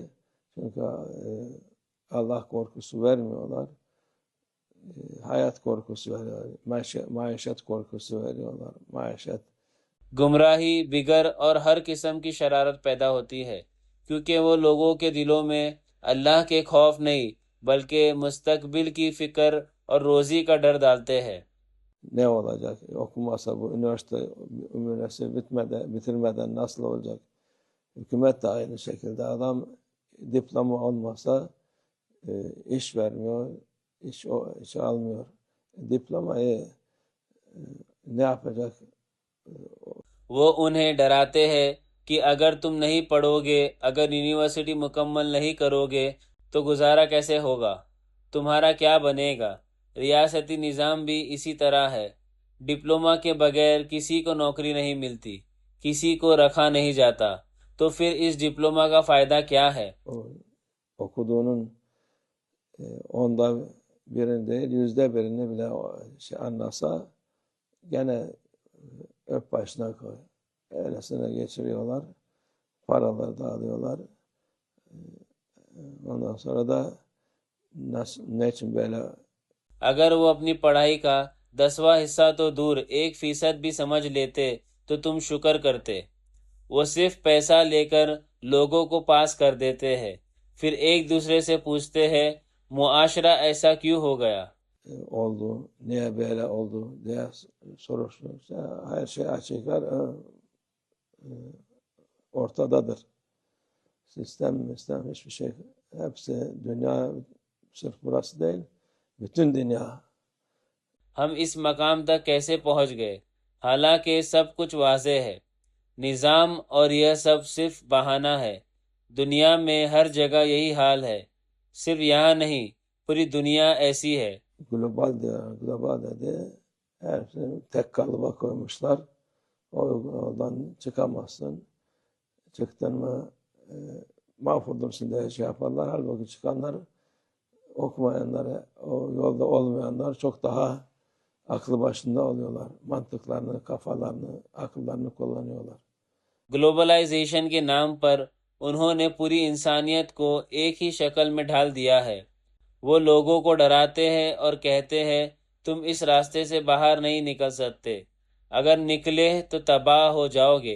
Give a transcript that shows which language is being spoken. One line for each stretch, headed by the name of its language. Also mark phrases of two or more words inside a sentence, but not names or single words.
Turkish: Çünkü Allah korkusu vermiyorlar. Hayat korkusu veriyorlar. Maişet korkusu veriyorlar. Maişet.
Urdu: گمراہی، بگر اور ہر قسم کی شرارت پیدا ہوتی ہے کیونکہ وہ لوگوں کے دلوں میں اللہ کے خوف نہیں بلکہ مستقبل کی فکر اور روزی کا ڈر ڈالتے ہیں۔
Turkish: Ne olacak? Okumasa bu üniversite bitirmeden nasıl olacak? Hükümet de aynı şekilde. Adam diploma olmasa iş vermiyor, iş almıyor. Diplomayı ne yapacak?
Urdu: وہ انہیں ڈراتے ہیں کہ اگر تم نہیں پڑھو گے، اگر یونیورسٹی مکمل نہیں کرو گے تو گزارا کیسے ہوگا، تمہارا کیا بنے گا۔ ریاستی نظام بھی اسی طرح ہے، ڈپلوما کے بغیر کسی کو نوکری نہیں ملتی، کسی کو رکھا نہیں جاتا، تو پھر اس ڈپلوما کا فائدہ کیا ہے؟
Turkish: Okuduğunun onda birini değil, %1'ini bile anlasa gene öp başına koy. Öylesine geçiriyorlar, paraları da alıyorlar. Ondan sonra da ne için böyle
Urdu: اگر وہ اپنی پڑھائی کا 10واں حصہ تو دور 1% بھی سمجھ لیتے تو تم شکر کرتے۔ وہ صرف پیسہ لے کر لوگوں کو پاس کر دیتے ہیں، پھر ایک دوسرے سے پوچھتے ہیں معاشرہ ایسا کیوں ہو گیا؟
Turkish: oldu, niye böyle oldu diye soruşturursa her şey açıklar ortadadır. Sistem hiçbir şey, hepsi dünya, sırf burası değil, bütün dünya.
Urdu: ہم اس مقام تک کیسے پہنچ گئے حالانکہ سب کچھ واضح ہے؟ نظام اور یہ سب صرف بہانہ ہے۔ دنیا میں ہر جگہ یہی حال ہے، صرف یہاں نہیں پوری دنیا ایسی ہے۔
Turkish: Global dedi, hepsini tek kalıba koymuşlar. Oradan çıkamazsın. Çıktın mı mahvolursun diye şey yaparlar. Halbuki çıkanlar, okumayanlar, o yolda olmayanlar çok daha aklı başında oluyorlar. Mantıklarını, kafalarını, akıllarını kullanıyorlar.
Urdu: گلوبلائزیشن کے نام پر انہوں نے پوری انسانیت کو ایک ہی شکل میں ڈھال دیا ہے۔ وہ لوگوں کو ڈراتے ہیں اور کہتے ہیں تم اس راستے سے باہر نہیں نکل سکتے، اگر نکلے تو تباہ ہو جاؤ گے۔